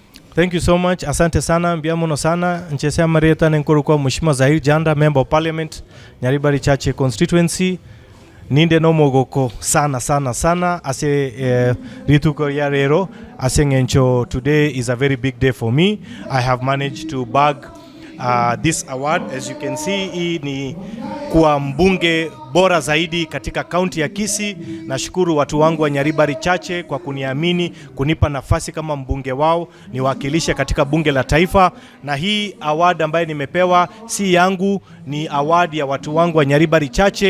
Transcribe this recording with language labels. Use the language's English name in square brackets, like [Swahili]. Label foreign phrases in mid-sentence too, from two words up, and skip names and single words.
[English] Thank you so much. [Swahili] Asante sana, [Gusii] mbiamono sana. Nchesea Marieta Nenkuru [Swahili] kwa Mheshimiwa [Gusii] Zahir Janda, [English] Member of Parliament, Nyaribari Chache Constituency. [Gusii] Ninde no mogoko sana ase rituko ya rero ase ngencho. [English] Today is a very big day for me. I have managed to bag this award. As you can see, [Swahili] hii ni kuwa mbunge bora zaidi katika kaunti ya Kisii. Nashukuru watu wangu wa Nyaribari Chache kwa kuniamini, kunipa nafasi kama mbunge wao niwakilishe katika bunge la taifa. Na hii award ambayo nimepewa si yangu, ni award ya watu wangu wa Nyaribari Chache.